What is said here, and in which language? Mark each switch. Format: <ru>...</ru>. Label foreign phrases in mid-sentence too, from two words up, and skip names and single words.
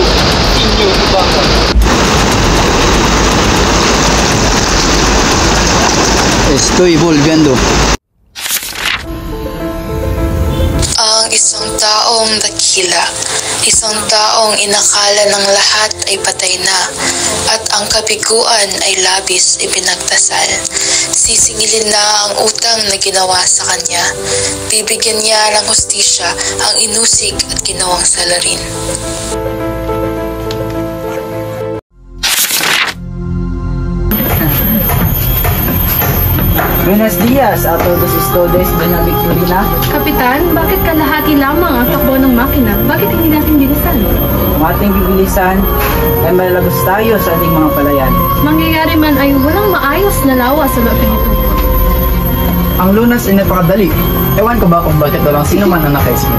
<tl>Inyo, iba ka.</tl> <es>Estoy volviendo.</es> <tl>Ang isang taong dakila, isang taong inakala ng lahat ay patay na, at ang kabiguan ay labis ipinagdasal. Sisingilin na ang utang na ginawa sa kanya. Bibigyan niya ng hustisya ang inusig at ginawang salarin.</tl> <es>Buenos dias a todos ustedes, Doña Victorina.</es> <tl>Kapitan, bakit kalahati lamang ang takbo ng makina? Bakit hindi natin bilisan? Ang ating bibilisan ay malagos tayo sa ating mga palayan. Mangyayari man ay walang maayos na lawa sa loob nito. Ang lunas ay napakadali. Ewan ko ba kung bakit walang sino man ang nakaisip.</tl>